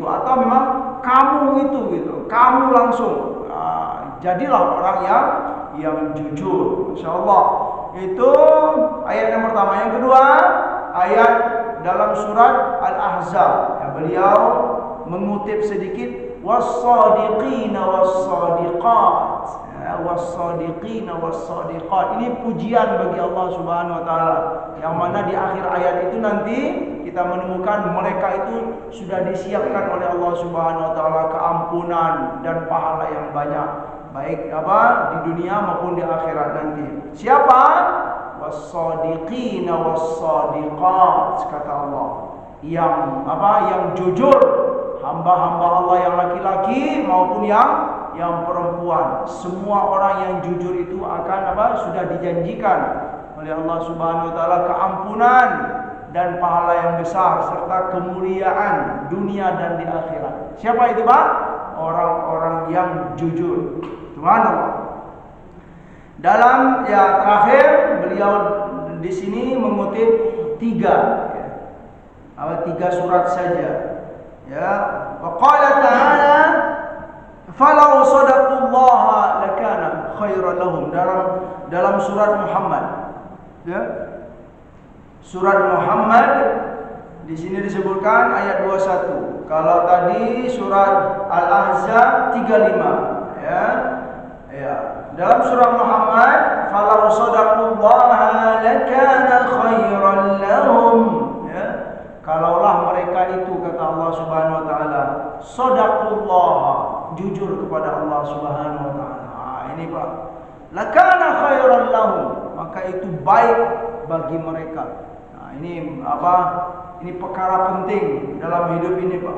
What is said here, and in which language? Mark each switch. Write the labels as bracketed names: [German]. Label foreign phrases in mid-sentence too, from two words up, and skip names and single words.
[Indonesian] Atau memang kamu itu gitu, kamu langsung jadilah orang yang jujur. Insyaallah. Itu ayat yang pertama. Yang kedua, ayat dalam surat Al-Ahzab. Ya, beliau mengutip sedikit [Arabic] والصادقين والصادقات. والصادقين والصادقات. [Indonesian] Ini pujian bagi Allah [Arabic] سبحانه وتعالى. [Indonesian] Yang mana di akhir ayat itu nanti kita menemukan mereka itu sudah disiapkan oleh Allah [Arabic] سبحانه وتعالى [Indonesian] keampunan dan pahala yang banyak, baik apa di dunia maupun di akhirat nanti. Siapa? [Arabic] والصادقين والصادقات, [Indonesian] kata Allah. Yang apa? Yang jujur, hamba-hamba Allah yang laki-laki maupun yang yang perempuan. Semua orang yang jujur itu akan sudah dijanjikan oleh Allah [Arabic] سبحانه وتعالى [Indonesian] keampunan dan pahala yang besar serta kemuliaan dunia dan di akhirat. Siapa itu, Pak? Orang-orang yang jujur. Subhanallah. Dalam terakhir beliau di sini mengutip 3 surat saja. [Arabic] Ya, وقال تعالى فلو صدقوا الله لكان خيرا لهم, [Indonesian] dalam surat Muhammad. Ya. Surat Muhammad di sini disebutkan ayat 21. Kalau tadi surat Al-Ahzab 35, ya. Ya. Dalam surah Muhammad, [Arabic] فلو صدقوا الله لكان خيرا لهم. [Indonesian] Ya. Kalaulah mereka itu, kata Allah [Arabic] سبحانه وتعالى, [Indonesian] shadaqullah, jujur kepada Allah [Arabic] سبحانه وتعالى. [Indonesian] Ini Pak. [Arabic] لكان خيرا لهم, [Indonesian] maka itu baik bagi mereka. Ini Ini perkara penting dalam hidup ini, Pak.